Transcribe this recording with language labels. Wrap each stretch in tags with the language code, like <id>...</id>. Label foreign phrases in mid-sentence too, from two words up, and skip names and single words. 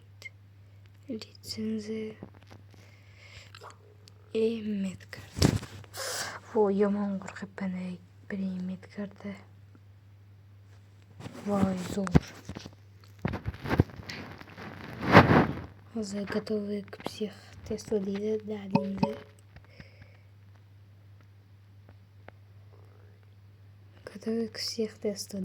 <uz>Litsenziya. Medkarta. Voy, yomon qo'rqibman. Birinchi medkarta. Voy, zo'r. Hozir</uz> <ru>готовы к психтесту</ru> <uz>deydi, dadimda.</uz> <ru>Готовы к психтесту, da.</ru>